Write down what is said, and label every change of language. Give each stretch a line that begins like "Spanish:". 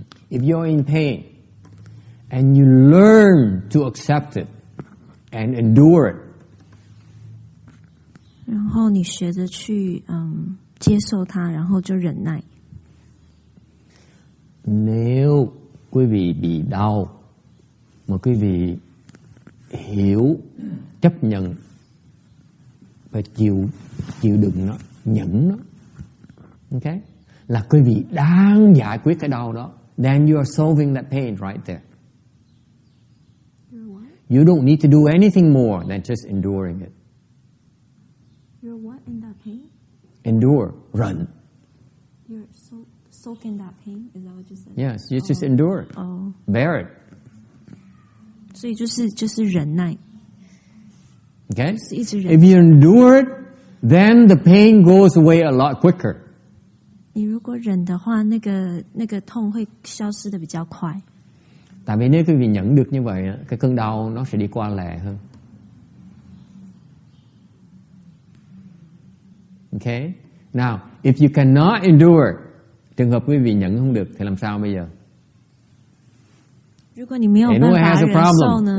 English: If you're in pain and you learn to accept it and endure it.
Chinese: 然后你学着去接受它，然后就忍耐。
Vietnamese: Nếu quý vị bị đau mà quý vị hiểu, chấp nhận và chịu đựng nó, nhẫn nó, ok, là quý vị đang giải quyết cái đau đó.
English: Then you are solving that pain right there. You don't need to do anything more than just enduring it. You're what in that pain? Endure, run. You're soaking that pain. Is that what you said? Yes, you just endure it. Bear it.
Chinese: 所以就是忍耐。
English: Okay?
Chinese: 是一直忍。
English: If you endure it, then the pain goes away a lot quicker.
Chinese: 你如果忍的话，那个痛会消失的比较快。
Vietnamese: Tại vì nếu quý vị nhẫn được như vậy, cái cơn đau nó sẽ đi qua lẹ hơn.
English: Okay? Now, if you cannot endure,
Vietnamese: trường hợp quý vị nhẫn không được thì làm sao bây giờ?
Chinese: 如果你没有办法忍受呢？